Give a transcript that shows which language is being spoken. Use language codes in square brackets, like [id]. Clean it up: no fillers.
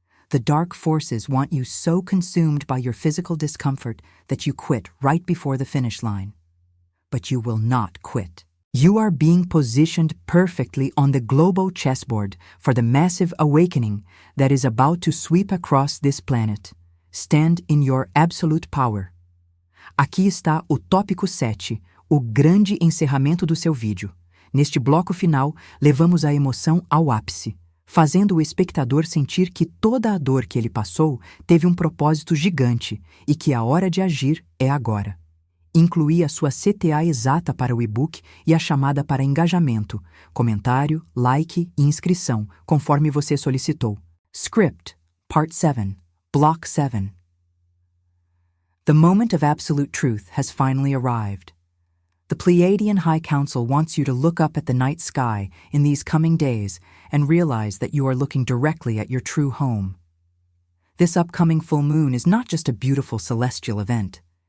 [en] The dark forces want you so consumed by your physical discomfort that you quit right before the finish line. But you will not quit. You are being positioned perfectly on the global chessboard for the massive awakening that is about to sweep across this planet. Stand in your absolute power. [pt] Aqui está o tópico 7, o grande encerramento do seu vídeo. Neste bloco final, levamos a emoção ao ápice. fazendo o espectador sentir que toda a dor que ele passou teve um propósito gigante e que a hora de agir é agora. Incluí a sua CTA exata para o e-book e a chamada para engajamento, comentário, like e inscrição, conforme você solicitou. [en] Script, Part 7, Block 7. The moment of absolute truth has finally arrived. The Pleiadian High Council wants you to look up at the night sky in these coming days and realize that you are looking directly at your true home. This upcoming full moon is not just a beautiful celestial event.